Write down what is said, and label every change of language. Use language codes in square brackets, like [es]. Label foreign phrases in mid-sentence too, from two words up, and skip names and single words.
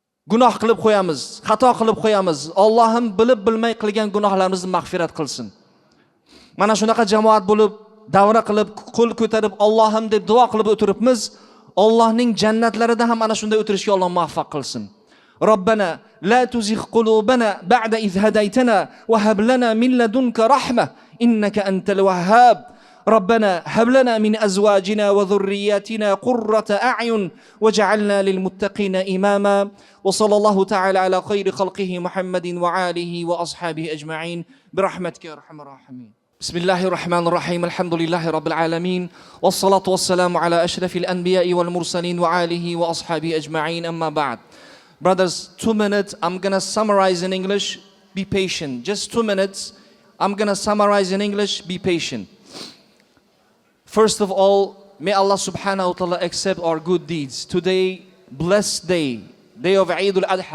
[uz] gunoh qilib qo'yamiz, xato qilib qo'yamiz. Allohim bilib bilmay qilgan gunohlarimizni mag'firat qilsin. Mana shunaqa jamoat bo'lib, davra qilib, qo'l ko'tarib Allohim deb duo qilib o'tiribmiz. Allohning jannatlarida ham ana shunday o'tirishga Alloh muvaffaq qilsin. [ar] ربنا لا تزغ قلوبنا بعد إذ هديتنا وهب لنا من لدنك رحمة إنك أنت الوهاب. ربنا هب لنا من أزواجنا وذرياتنا قرة أعين وجعلنا للمتقين إماما وصلى الله تعالى على خير خلقه محمد وآله وأصحابه أجمعين برحمتك يا أرحم الراحمين. بسم الله الرحمن الرحيم الحمد لله رب العالمين والصلاة والسلام على أشرف الأنبياء والمرسلين وآله وأصحابه أجمعين أما بعد. [en] Brothers, 2 minutes, I'm gonna summarize in English. Be patient. Just 2 minutes. I'm gonna summarize in English. Be patient. First of all, may Allah [ar] سبحانه وتعالى [en] accept our good deeds. Today, blessed day, day of Eid al-Adha.